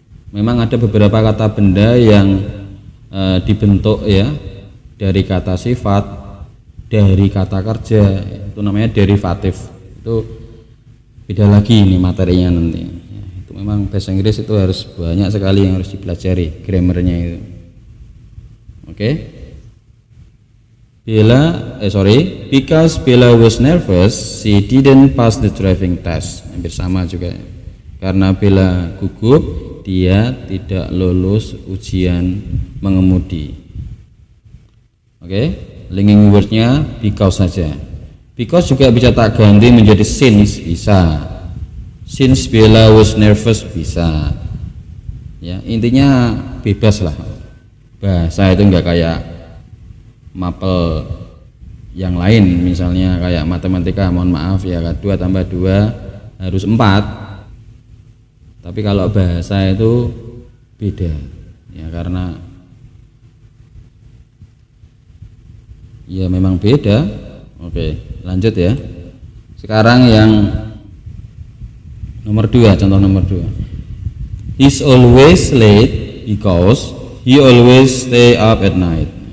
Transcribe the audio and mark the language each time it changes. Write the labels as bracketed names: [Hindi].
[Indonesian] Memang ada beberapa kata benda yang dibentuk ya dari kata sifat, dari kata kerja, itu namanya derivatif. Itu beda lagi ini materinya nanti ya, itu memang bahasa Inggris itu harus banyak sekali yang harus dipelajari grammarnya itu. Oke. [English] Because Bella was nervous, she didn't pass the driving test. [Indonesian] Hampir sama juga. Karena Bella gugup, dia tidak lulus ujian mengemudi. Oke, linking wordnya because saja. Because juga bisa tak ganti menjadi since, bisa. [English] Since Bella was nervous, bisa. [Indonesian] Ya, intinya bebas lah. Bahasa itu enggak kayak mapel yang lain, misalnya kayak matematika, mohon maaf ya, 2 tambah 2 harus 4. Tapi kalau bahasa itu beda ya, karena ya memang beda. Oke, lanjut ya. Sekarang yang nomor 2, contoh nomor 2. [English] He's always late because he always stay up at night.